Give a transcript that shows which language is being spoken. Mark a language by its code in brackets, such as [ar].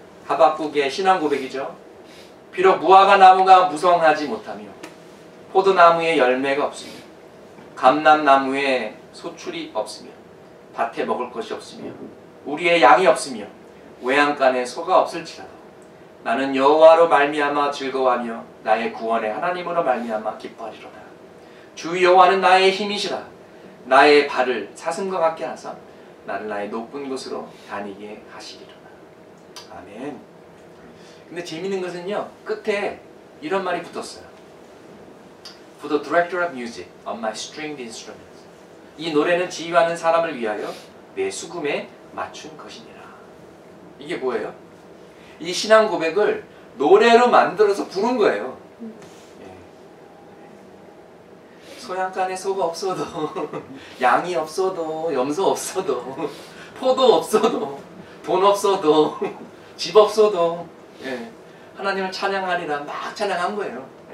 [ko] 하박국의 신앙 고백이죠. 비록 무화과 나무가 무성하지 못하며 포도나무에 열매가 없으며 감람나무에 소출이 없으며 밭에 먹을 것이 없으며 우리의 양이 없으며 외양간에 소가 없을지라도 나는 여호와로 말미암아 즐거워하며 나의 구원의 하나님으로 말미암아 기뻐하리로다. 주 여호와는 나의 힘이시라. 나의 발을 사슴과 같게 하사 나를 나의 높은 곳으로 다니게 하시리로다. 아멘. 근데 재밌는 것은요, 끝에 이런 말이 붙었어요. [en] For the director of music on my stringed instruments. [ko] 이 노래는 지휘하는 사람을 위하여 내 수금에 맞춘 것이니라. 이게 뭐예요? 이 신앙 고백을 노래로 만들어서 부른 거예요. 소양간에 소가 없어도 양이 없어도 염소 없어도 포도 없어도 돈 없어도 집 없어도 하나님을 찬양하리라 막 찬양한 거예요.